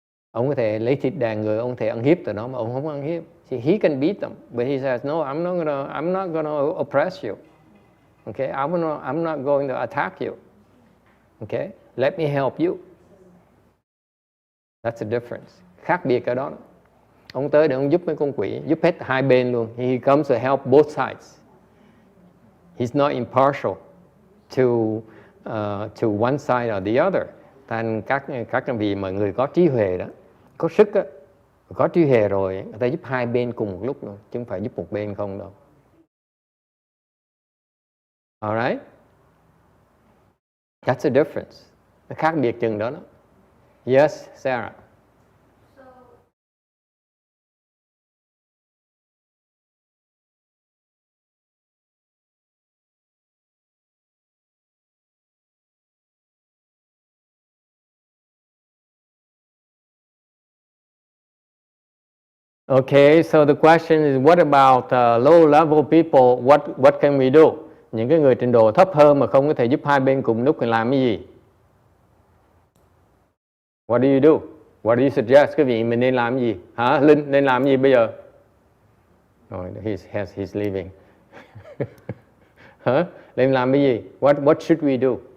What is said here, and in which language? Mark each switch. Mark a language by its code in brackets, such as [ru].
[vi] Ông có thể lấy thịt đàn người, ông có thể ăn hiếp tụi nó, mà ông không ăn hiếp. [en] See, he can beat them, but he says, no, I'm not gonna oppress you. Okay, I'm not going to attack you. Okay, let me help you. That's the difference. [vi] Khác biệt ở đó. Ông tới để ông giúp mấy con quỷ, giúp hết hai bên luôn. [en] He comes to help both sides. He's not impartial to one side or the other. [vi] Thành các vị mà người có trí huệ đó, có sức á, có trí huệ rồi, người ta giúp hai bên cùng một lúc luôn, chứ không phải giúp một bên không đâu. [en] Alright? That's the difference. [vi] Nó khác biệt chừng đó đó. [en] Yes, [vi] Sarah. [en] Okay, so the question is, what about low-level people? What can we do? [vi] Những cái người trình độ thấp hơn mà không có thể giúp hai bên cùng lúc thì làm cái gì? [en] What do you do? What do you suggest? [vi] Cái vị mình nên làm cái gì? Hả? Linh nên làm cái gì bây giờ? [en] Oh, he's leaving. [vi] Hả? Nên làm cái gì? [en] What should we do?